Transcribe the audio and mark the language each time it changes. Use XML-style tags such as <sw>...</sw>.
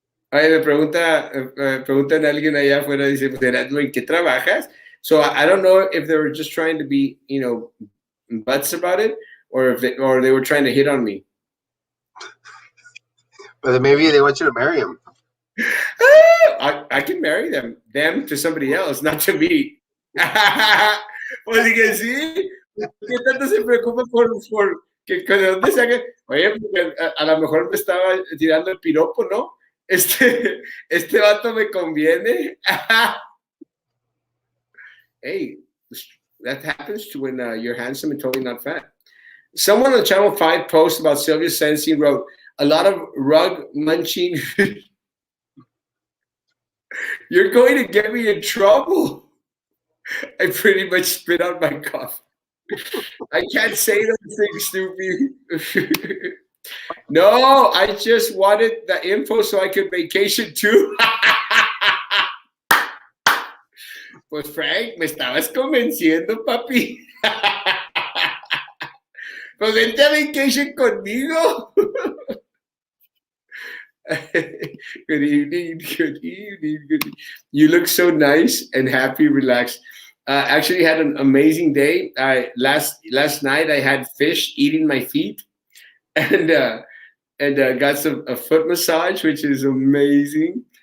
<es>Ay, preguntan a alguien allá afuera, dice, pues, Erasmo, ¿en qué trabajas?</es> <en>So I don't know if they were just trying to be, butts about it, or if they were trying to hit on me. But maybe they want you to marry him. I can marry them to somebody else, not to me.</en> <es>Pues que sí, ¿qué tanto se preocupa por que de dónde saca? Oye, porque a lo mejor me estaba tirando el piropo, ¿no? Este vato me conviene.</es> <en>Hey, that happens to when you're handsome and totally not fat. Someone on Channel 5 post about Sylvia Sensi wrote, a lot of rug munching. You're going to get me in trouble. I pretty much spit out my coffee. I can't say those things, stupid. No, I just wanted the info so I could vacation too.</en> <es>Pues Frank, me estabas convenciendo, papi. Pues vente a vacation conmigo.</es> <en>Good evening, good evening, good evening. You look so nice and happy, relaxed. Actually had an amazing day. Last night I had fish eating my feet, and got a foot massage, which is amazing.</en>